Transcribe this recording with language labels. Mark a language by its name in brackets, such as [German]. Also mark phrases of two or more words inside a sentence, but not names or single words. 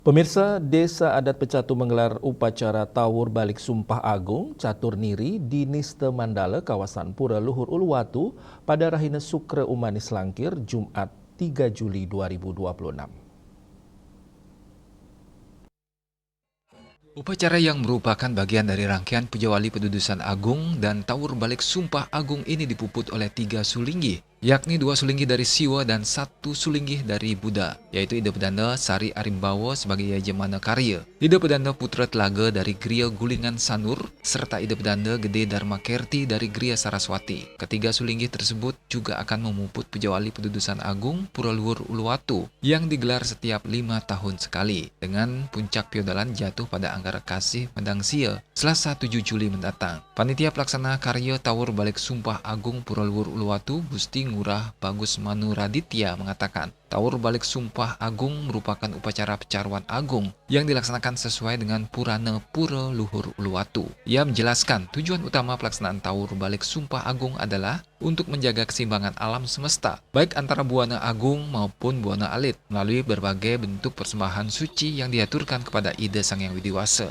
[Indonesian] Pemirsa, Desa Adat Pecatu menggelar upacara Tawur Balik Sumpah Agung Catur Niri di Niste Mandala, kawasan Pura Luhur Uluwatu pada Rahina Sukre Umanis Langkir, Jumat 3 Juli 2026. Upacara yang merupakan bagian dari rangkaian Pujawali Pedudusan Agung dan Tawur Balik Sumpah Agung ini dipuput oleh 3 sulinggi, yakni 2 sulinggi dari Siwa dan 1 sulinggi dari Buddha, yaitu Ida Pedanda Sari Arimbawo sebagai Yajamana Karya, Ida Pedanda Putra Telaga dari Gria Gulingan Sanur, serta Ida Pedanda Gede Dharma Kerti dari Gria Saraswati. Ketiga sulinggi tersebut juga akan memuput Pujawali Pedudusan Agung Pura Luhur Uluwatu yang digelar setiap 5 tahun sekali, dengan puncak piodalan jatuh pada Anggara Kasih Medangsia Selasa 7 Juli mendatang. Panitia Pelaksana Karya Tawur Balik Sumpah Agung Pura Luhur Uluwatu Gusti Ngurah Bagus Manu Raditya mengatakan, Tawur Balik Sumpah Agung merupakan upacara pecaruan agung yang dilaksanakan sesuai dengan Purana Pura Luhur Uluwatu. Ia menjelaskan tujuan utama pelaksanaan Tawur Balik Sumpah Agung adalah untuk menjaga keseimbangan alam semesta, baik antara Buana Agung maupun Buana Alit, melalui berbagai bentuk persembahan suci yang diaturkan kepada Ida Sang Hyang Widiwasa.